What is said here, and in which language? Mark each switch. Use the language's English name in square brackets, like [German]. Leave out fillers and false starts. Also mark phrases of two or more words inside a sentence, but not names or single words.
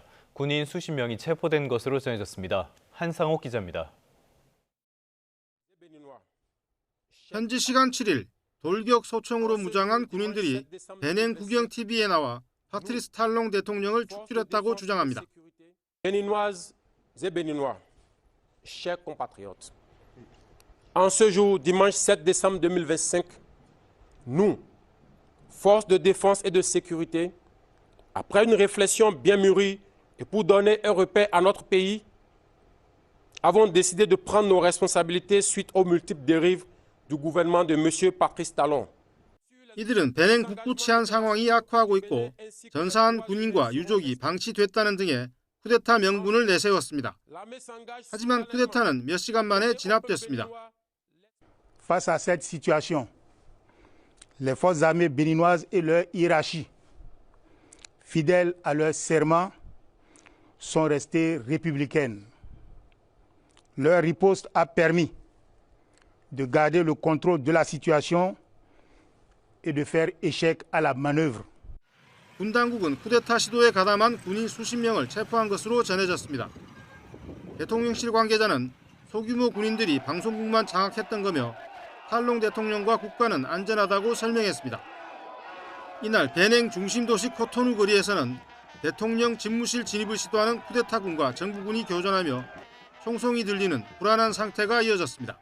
[Korean] 군인 수십 명이 체포된 것으로 전해졌습니다. 한상옥 기자입니다. 현지 시간 7일 돌격 소총으로 무장한 군인들이 베냉 국영 TV에 나와 파트리스 탈롱 대통령을 축출했다고 주장합니다. [French] Béninoises et Béninois, chers compatriotes, en ce jour, dimanche 7 décembre 2025, nous, forces de défense et de sécurité, après une réflexion bien mûrie et pour donner un repère à notre pays, avons décidé de prendre nos responsabilités suite aux multiples dérives du gouvernement de M. Patrice Talon. [Korean] 이들은 베냉 북부 치안 상황이 악화하고 있고 전사한 군인과 유족이 방치됐다는 등의 쿠데타 명분을 내세웠습니다. 하지만 쿠데타는 몇 시간 만에 진압됐습니다. [French] Face à cette situation, les forces armées béninoises et leur hiérarchie, fidèles à leur serment, sont restées républicaines. Leur riposte a permis de garder le contrôle de la situation et de faire échec à la manœuvre. [Korean] 군 당국은 쿠데타 시도에 가담한 군인 수십 명을 체포한 것으로 전해졌습니다. 대통령실 관계자는 소규모 군인들이 방송국만 장악했던 거며 탈롱 대통령과 국가는 안전하다고 설명했습니다. 이날 베냉 중심 도시 코토누 거리에서는 대통령 집무실 진입을 시도하는 쿠데타군과 정부군이 교전하며 총성이 들리는 불안한 상태가 이어졌습니다.